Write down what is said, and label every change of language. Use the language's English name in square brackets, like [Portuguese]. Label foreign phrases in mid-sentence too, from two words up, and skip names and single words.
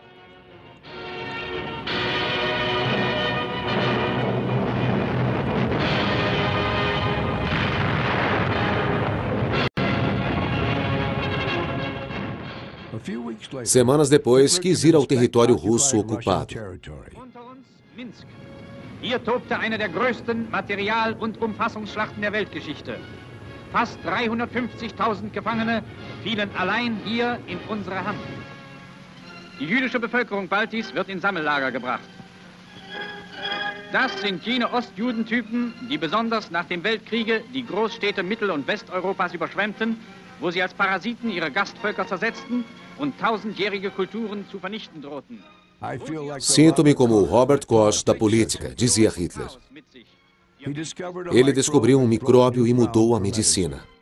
[Portuguese] Semanas depois, quis ir ao território russo ocupado. [German] Hier tobte eine der größten Material- und Umfassungsschlachten der Weltgeschichte. Fast 350.000 Gefangene fielen allein hier in unsere Hand. Die jüdische Bevölkerung Baltis wird in Sammellager gebracht. Das sind jene Ostjudentypen, die besonders nach dem Weltkriege die Großstädte Mittel- und Westeuropas überschwemmten, wo sie als Parasiten ihre Gastvölker zersetzten und tausendjährige Kulturen zu vernichten drohten. [Portuguese] Sinto-me como o Robert Koch da política, dizia Hitler. Ele descobriu um micróbio e mudou a medicina.